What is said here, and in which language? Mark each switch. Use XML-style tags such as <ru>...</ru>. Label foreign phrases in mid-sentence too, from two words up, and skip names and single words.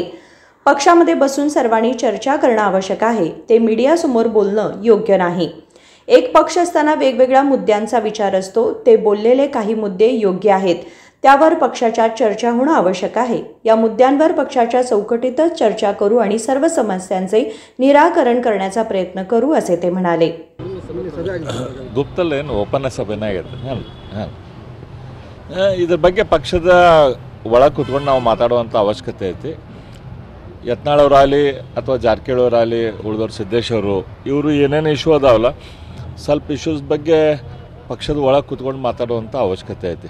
<mr>पक्षामध्ये बसून सर्वांनी चर्चा करणे आवश्यक आहे, ते मीडियासमोर बोलणं योग्य नाही। एक पक्ष असताना वेगवेगळ्या मुद्द्यांचा विचार असतो, ते बोललेले काही मुद्दे योग्य आहेत, त्यावर पक्षाच्या चर्चा होणं आवश्यक आहे। या मुद्द्यांवर पक्षाच्या चौकटीतच चर्चा करू आणि सर्व समस्यांचे निराकरण करण्याचा प्रयत्न करू असे ते म्हणाले।</mr> <kn>ಗುಪ್ತಲ್ಲೇನು ಓಪನ್ ಸಭೆನೇ ಆಗೈತೆ ಇದ್ರ ಬಗ್ಗೆ ಪಕ್ಷದ ಒಳಗೆ ಕೂತ್ಕೊಂಡು ನಾವು ಮಾತಾಡುವಂಥ ಅವಶ್ಯಕತೆ ಐತಿ। ಯತ್ನಾಳವರಾಗಲಿ ಅಥವಾ ಜಾರಕಿಹೊಳಿಯವರಾಗಲಿ ಉಳಿದವ್ರು ಸಿದ್ದೇಶ್ವರು ಇವರು ಏನೇನು ಇಶ್ಯೂ ಅದಾವಲ್ಲ ಸ್ವಲ್ಪ ಇಶ್ಯೂಸ್ ಬಗ್ಗೆ ಪಕ್ಷದ ಒಳಗೆ ಕೂತ್ಕೊಂಡು ಮಾತಾಡುವಂಥ ಅವಶ್ಯಕತೆ ಐತಿ।</kn>